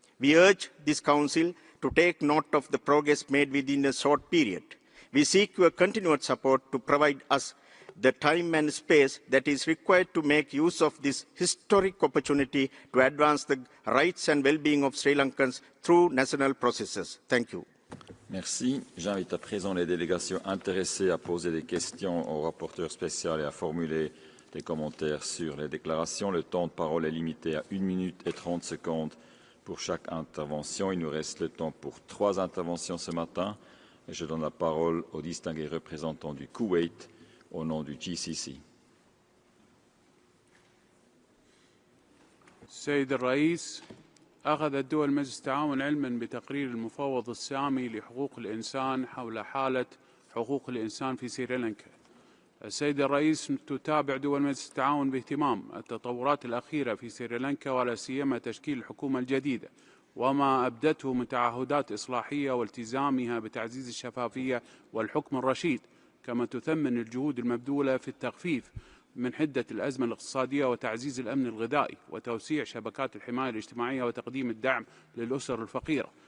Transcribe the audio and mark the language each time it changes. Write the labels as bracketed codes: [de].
[en] We urge this Council to take note of the progress made within a short period. We seek your continued support to provide us the time and space that is required to make use of this historic opportunity to advance the rights and well-being of Sri Lankans through national processes. Thank you. [fr] Merci. J'invite à présent les délégations intéressées à poser des questions au rapporteur spécial et à formuler des commentaires sur les déclarations. Le temps de parole est limité à 1 minute et 30 secondes pour chaque intervention. Il nous reste le temps pour 3 interventions ce matin. Et je donne la parole au distingué représentant du Koweït au nom du GCC. [ar] السيد الرئيس، أخذت دول مجلس التعاون علما بتقرير المفوض السامي لحقوق الإنسان حول حالة حقوق الإنسان في سريلانكا. السيد الرئيس، تتابع دول مجلس التعاون باهتمام التطورات الأخيرة في سريلانكا، ولا سيما تشكيل الحكومة الجديدة وما أبدته من تعهدات إصلاحية والتزامها بتعزيز الشفافية والحكم الرشيد، كما تثمن الجهود المبذولة في التخفيف من حدة الأزمة الاقتصادية وتعزيز الأمن الغذائي وتوسيع شبكات الحماية الاجتماعية وتقديم الدعم للأسر الفقيرة.